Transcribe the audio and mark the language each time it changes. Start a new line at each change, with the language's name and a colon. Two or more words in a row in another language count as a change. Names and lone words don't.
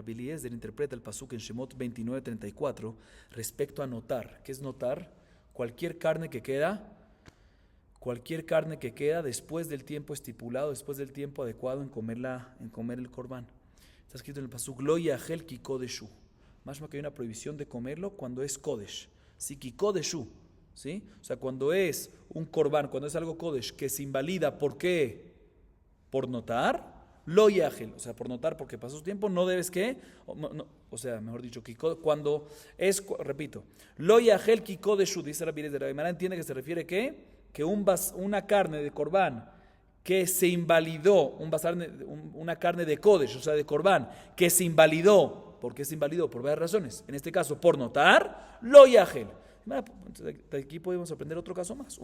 Spanish: Rabbi Eliezer interpreta el pasuk en Shemot 29:34 respecto a notar. ¿Qué es notar? Cualquier carne que queda después del tiempo estipulado, después del tiempo adecuado en comer el corbán. Está escrito en el pasuk,
Hebrew: לא יאכל כי קדש הוא.
Spanish: Más que hay una prohibición de comerlo cuando es kodesh. Sí,
Hebrew: כי קדש הוא.
Spanish: ¿Sí? O sea, cuando es un corbán, cuando es algo kodesh que se invalida, ¿por qué? Por notar,
Hebrew: לא יאכל,
Spanish: o sea, por notar porque pasó su tiempo, no debes que, o sea, mejor dicho, cuando es, repito,
Hebrew: לא יאכל כי קדש הוא,
Spanish: dice Rabbi Eliezer, la Gemara entiende que se refiere que una carne de corbán que se invalidó, una carne de kodesh, o sea, de corbán, que se invalidó. ¿Por qué se invalidó? Por varias razones. En este caso, por notar,
Hebrew: לא יאכל.
Spanish: De aquí podemos aprender otro caso más.